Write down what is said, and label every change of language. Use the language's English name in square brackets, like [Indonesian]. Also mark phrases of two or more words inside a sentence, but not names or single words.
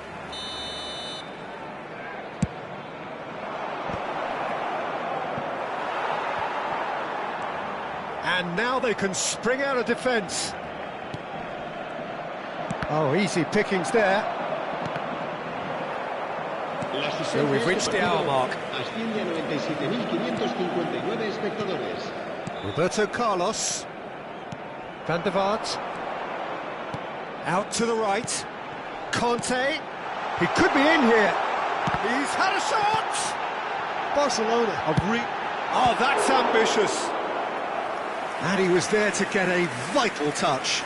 [English] And now they can spring out of defence. Oh, easy pickings there. So we've reached the hour mark. [Spanish] Asciende a 97.559 espectadores. [English] Roberto Carlos. Van der Vaart. Out to the right. Conte. He could be in here. He's had a shot! Barcelona have Oh, that's ambitious. And he was there to get a vital touch.